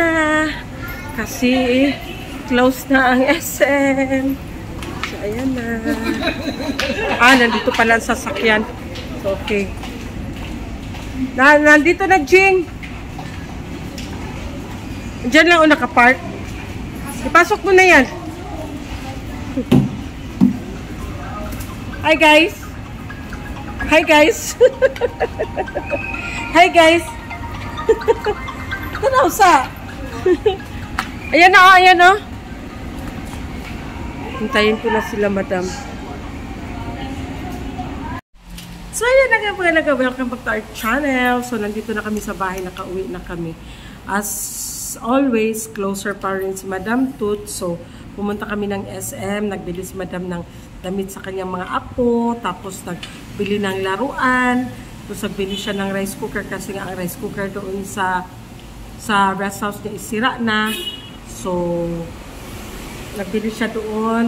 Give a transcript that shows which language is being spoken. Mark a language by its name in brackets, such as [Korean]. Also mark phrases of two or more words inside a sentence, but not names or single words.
[Filipino] Kasi, close na ang SM. So, ayan na. Nandito pala ang sasakyan. So, okay. Nandito na, Jing. Diyan lang o nakapark. Ipasok mo na yan. [English] Hi, guys. Hi, guys. Hi, guys. [Filipino] Tanaw sa. Ayan na, ayan o. Hintayin ko na sila, Madam. So, ayan na nga mga naga. [English] Welcome back to our channel. [Filipino] So, nandito na kami sa bahay. Nakauwi na kami. [English] As always, [Filipino] closer pa rin si Madam Toots. So, pumunta kami ng SM. Nagbili si Madam ng damit sa kanyang mga apo. Tapos, nagbili ng laruan. Tapos, nagbili siya ng [English] rice cooker [Filipino] kasi nga ang [English] rice cooker [Filipino] doon sa [English] rest house [Filipino] niya isira na. So, nagbili siya doon.